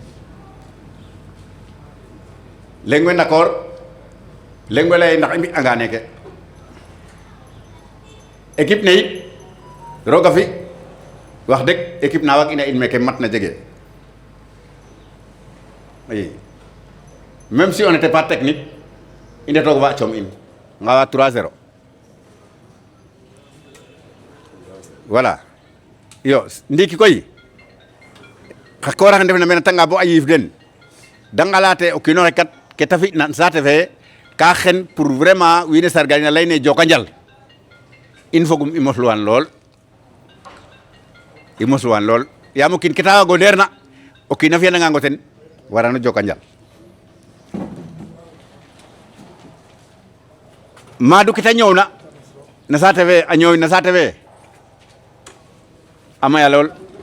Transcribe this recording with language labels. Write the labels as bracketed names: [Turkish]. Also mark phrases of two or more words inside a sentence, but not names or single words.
[Serer] leŋ we d'accord leŋ we leye ndax i mbi'anga neeke équipe ne yit roog a fi [Wolof] wax dëgg [Serer] équipe na waag ina in meke mat na jege [French] oui même si on n'était pas technique il était va com [Serer] in ngawa 3-0 voilà yo ndiki koy xa koora xe ndef na mene tanga bo a yiif den da ngalate o kiino xe kat ke ta fi na saate fe ka xen [French] pour vraiment [Serer] wiin we sargalina leyne joka njal in fogum i mosluwan lool yaam o kiin ke ta waago ndeer na o kiin a fi'anangang o ten warano joka njal Madou ke ta ñoowna na saate fe a ñoow na saate fe a maya lool